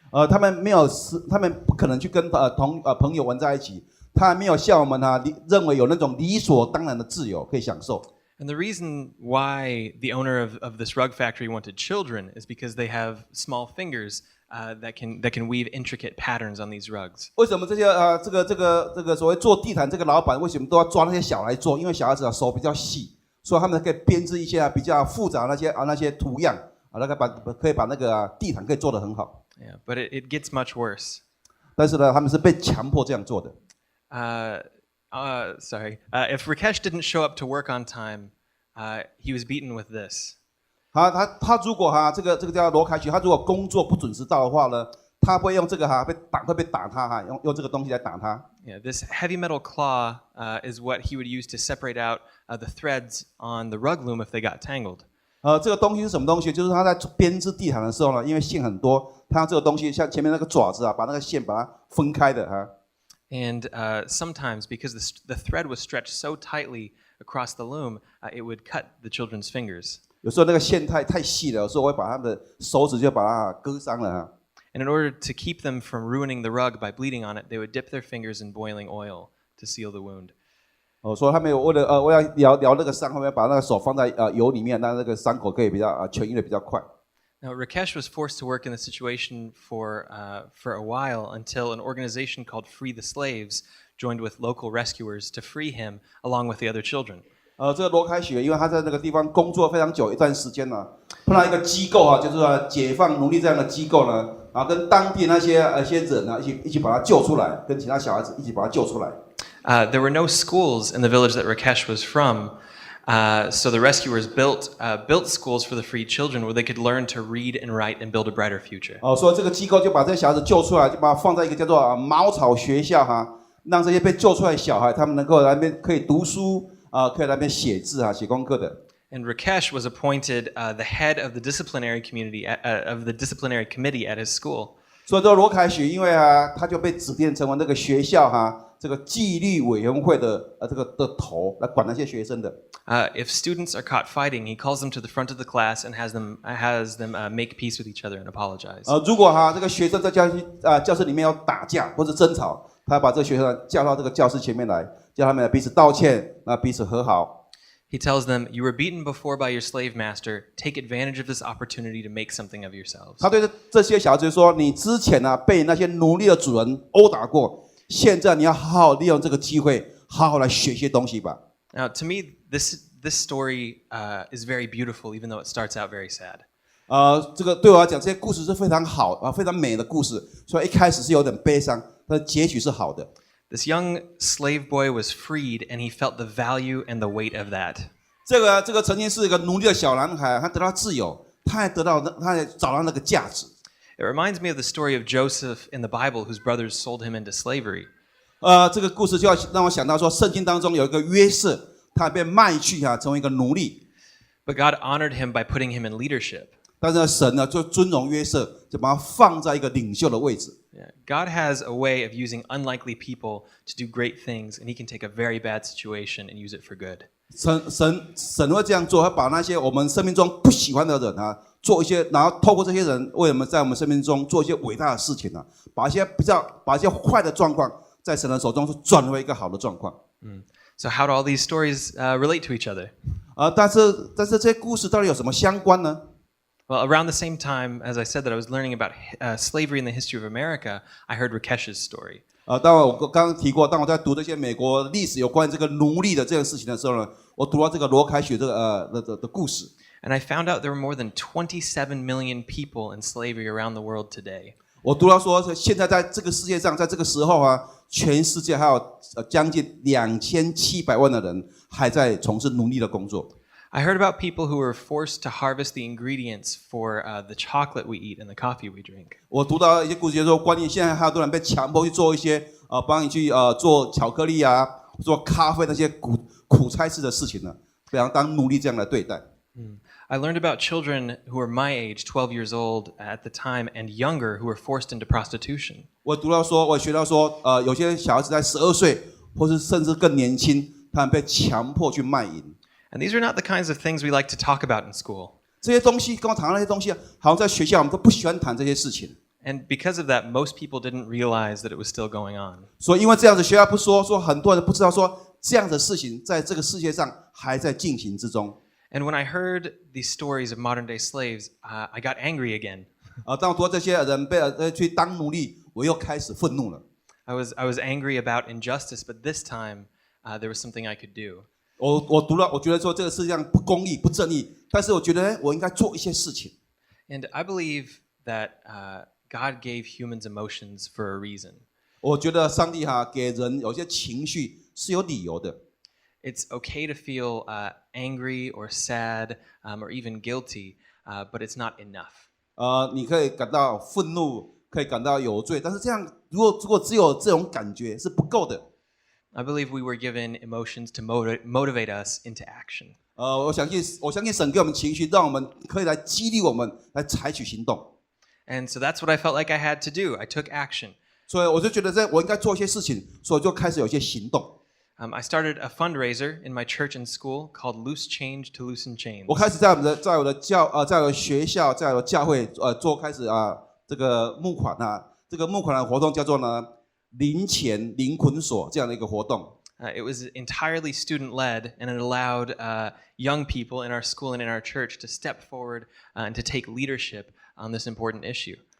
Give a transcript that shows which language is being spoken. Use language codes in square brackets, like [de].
[zh] 他们不可能去跟朋友玩在一起，他没有像我们认为有那种理所当然的自由可以享受。 [en] And the reason why the owner of this rug factory wanted children is because they have small fingers that can weave intricate patterns on these rugs. [zh] 为什么这些这个所谓做地毯这个老板为什么都要抓那些小孩做？因为小孩子手比较细，所以他们可以编织一些比较复杂的那些图样可以把那个地毯可以做得很好。 [en] Yeah, but it gets much worse. [zh] 但是呢，他们是被强迫这样做的。 [en] If Rakesh didn't show up to work on time, he was beaten with this. [zh] 他如果这个叫罗凯许，他如果工作不准时到的话呢，他会用这个会被打他用这个东西来打他。 [en] Yeah, this heavy metal claw is what he would use to separate out the threads on the rug loom if they got tangled. [zh] 这个东西是什么东西？就是他在编织地毯的时候呢，因为线很多，他用这个东西像前面那个爪子把那个线把它分开的 [en] And sometimes, because the thread was stretched so tightly across the loom, it would cut the children's fingers. [zh] 有时候那个线太细了，有时候我会把他们的手指就把它割伤了 [en] And in order to keep them from ruining the rug by bleeding on it, they would dip their fingers in boiling oil to seal the wound. [zh] 所以他们为了疗那个伤，他们把那个手放在油里面，让那个伤口可以比较痊愈的比较快。 [en] Now, Rakesh was forced to work in the situation for a while until an organization called Free the Slaves joined with local rescuers to free him along with the other children. [zh] 这个罗凯许，因为他在那个地方工作非常久一段时间了，碰到一个机构就是说解放奴隶这样的机构呢，然后跟当地那些人呢一起把他救出来，跟其他小孩子一起把他救出来。 [en] There were no schools in the village that Rakesh was from, so the rescuers built schools for the freed children where they could learn to read and write and build a brighter future. [zh] 所以这个机构就把这些小孩子救出来，就把他放在一个叫做茅草学校让这些被救出来的小孩，他们能够来那边可以读书可以来那边写字写功课的。 [en] And Rakesh was appointed the head of the disciplinary committee at his school. [zh] 所以这个罗凯许，因为他就被指定成为那个学校这个纪律委员会的的头，来管那些学生的。 [en] If students are caught fighting, he calls them to the front of the class and has them make peace with each other and apologize. [zh] 如果这个学生在教室里面要打架或者争吵，他把这个学生叫到这个教室前面来，叫他们彼此道歉，彼此和好。 [en] He tells them, "You were beaten before by your slave master. Take advantage of this opportunity to make something of yourselves." [zh] 他对这些小孩子说：“你之前被那些奴隶的主人殴打过，现在你要好好利用这个机会，好好来学些东西吧。” [en] Now, to me, this story is very beautiful, even though it starts out very sad. [zh] 这个对我来讲，这些故事是非常好非常美的故事。所以一开始是有点悲伤，但结局是好的。 [en] This young slave boy was freed, and he felt the value and the weight of that. [zh] 这个曾经是一个奴隶的小男孩，他得到自由，他也找到那个价值。 [en] It reminds me of the story of Joseph in the Bible, whose brothers sold him into slavery. [zh] 这个故事就要让我想到说，圣经当中有一个约瑟，他被卖去成为一个奴隶。 [en] But God honored him by putting him in leadership. [zh] 但是神就尊荣约瑟，就把他放在一个领袖的位置。 [en] Yeah. God has a way of using unlikely people to do great things, and he can take a very bad situation and use it for good. [zh] 神会这样做，他把那些我们生命中不喜欢的人做一些，然后透过这些人为我们在我们生命中做一些伟大的事情把一些坏的状况在神的手中转为一个好的状况。 [en] So how do all these stories relate to each other? [zh] 但是这些故事到底有什么相关呢？ [en] Well, around the same time, as I said that I was learning about slavery in the history of America, I heard Rakesh's story. [zh] 当我刚刚提过，当我在读这些美国历史有关这个奴隶的这件事情的时候呢，我读到这个罗凯许的故事。 [en] And I found out there were more than 27 million people in slavery around the world today. [zh] 我读到说，现在在这个世界上，在这个时候全世界还有将近2700万的人还在从事奴隶的工作。 [en] I heard about people who were forced to harvest the ingredients for the chocolate we eat and the coffee we drink. [zh] 我读到一些故事，就是说关于现在还有多人被强迫去做一些帮你去做巧克力啊、做咖啡那些苦差事的事情呢，非常当奴隶这样来对待。 [en] I learned about children who were my age, 12 years old at the time, and younger who were forced into prostitution. [zh] 我学到说，有些小孩子在12岁，或是甚至更年轻，他们被强迫去卖淫。 [en] And these are not the kinds of things we like to talk about in school. [zh] 这些东西，跟我谈到那些东西，好像在学校我们都不喜欢谈这些事情。 [en] And because of that, most people didn't realize that it was still going on. [zh] 所以因为这样子，学校不说很多人不知道说这样的事情在这个世界上还在进行之中。 [en] And when I heard these stories of modern-day slaves, I got angry again. [zh] 当我读到这些人被去当奴隶，我又开始愤怒了。 [en] I was angry about injustice, but this time there was something I could do. [zh] 我读了，我觉得说这个世界上不公义、不正义，但是我觉得我应该做一些事情。 [en] And I believe that God gave humans emotions for a reason. [zh] 我觉得上帝给人有些情绪是有理由的。 [en] It's okay to feel angry or sad or even guilty, but it's not enough. [zh] 你可以感到愤怒，可以感到有罪，但是这样如果只有这种感觉是不够的。 [en] I believe we were given emotions to motivate us into action. [zh] 我相信神给我们情绪，让我们可以来激励我们来采取行动。 [en] And so that's what I felt like I had to do. I took action. [zh] 所以我就觉得我应该做一些事情，所以就开始有一些行动。 [en] I started a fundraiser in my church and school called Loose Change to Loosen Chains. [zh] 我开始在我的学校，在我的教会开始这个募款这个募款的活动叫做呢零钱零捆锁这样的一个活动。 [en] It was entirely student-led, and it allowed young people in our school and in our church to step forward and to take leadership on this important issue.